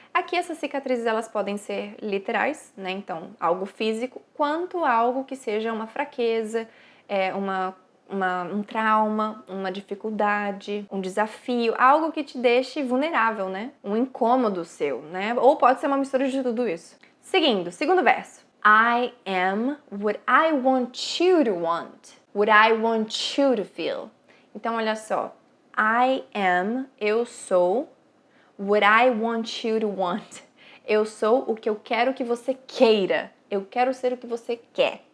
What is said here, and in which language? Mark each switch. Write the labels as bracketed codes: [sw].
[pt] Aqui essas cicatrizes elas podem ser literais, né? Então, algo físico, quanto algo que seja uma fraqueza, um trauma, uma dificuldade, um desafio, algo que te deixe vulnerável, né? Um incômodo seu, né? Ou pode ser uma mistura de tudo isso. Segundo verso. [en] I am what I want you to want. What I want you to feel. [pt] Então, olha só. [en] I am, [pt] eu sou, [en] what I want you to want. [pt] Eu sou o que eu quero que você queira. Eu quero ser o que você quer.